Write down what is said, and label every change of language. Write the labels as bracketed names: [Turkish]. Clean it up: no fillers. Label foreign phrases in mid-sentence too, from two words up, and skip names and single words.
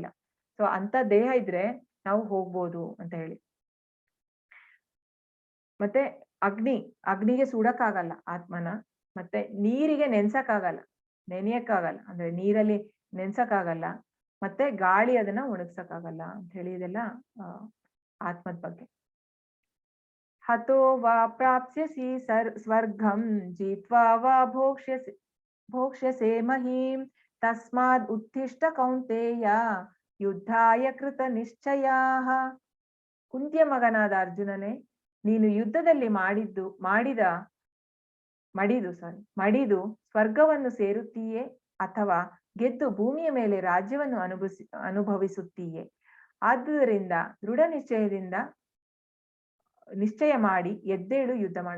[Kannada] ಸೊ ಅಂತ ದೇಹ ಇದ್ರೆ ನಾವು ಹೋಗ್ಬೋದು ಅಂತ ಹೇಳಿ. ಮತ್ತೆ ಅಗ್ನಿಗೆ ಸುಡಕ್ಕಾಗಲ್ಲ ಆತ್ಮನ. ಮತ್ತೆ ನೀರಿಗೆ ನೆನ್ಸಕ್ಕಾಗಲ್ಲ, ನೆನೆಯಕ್ಕಾಗಲ್ಲ, ಅಂದ್ರೆ ನೀರಲ್ಲಿ ನೆನ್ಸಕ್ಕಾಗಲ್ಲ. ಮತ್ತೆ ಗಾಳಿ ಅದನ್ನ ಒಣಗ್ಸಕ್ಕಾಗಲ್ಲ ಅಂತ ಹೇಳಿ ಇದೆಲ್ಲ ಆತ್ಮದ ಬಗ್ಗೆ. [Sanskrit] ಹತೋ ವಾ ಪ್ರಾಪ್ಸ್ಯಸಿ ಸ್ವರ್ಗಂ ಜೀತ್ವಾ ವಾ ಭೋಕ್ಷ್ಯಸೆ ಮಹೀಂ ತಸ್ಮಾದ್ ಉತ್ತಿಷ್ಠ ಕೌಂತೇಯ ಯುದ್ಧಾಯ ಕೃತ ನಿಶ್ಚಯಾಃ. [Kannada] ಕುಂತಿಯ ಮಗನಾದ ಅರ್ಜುನನೇ, ನೀನು ಯುದ್ಧದಲ್ಲಿ ಮಡಿದು ಸ್ವರ್ಗವನ್ನು ಸೇರುತ್ತೀಯೇ ಅಥವಾ ಗೆದ್ದು ಭೂಮಿಯ ಮೇಲೆ ರಾಜ್ಯವನ್ನು ಅನುಭವಿಸುತ್ತೀಯೇ? ಆದುದರಿಂದ ದೃಢ ನಿಶ್ಚಯ ಮಾಡಿ ಎದ್ದೇಳು, ಯುದ್ಧ ಮಾಡು.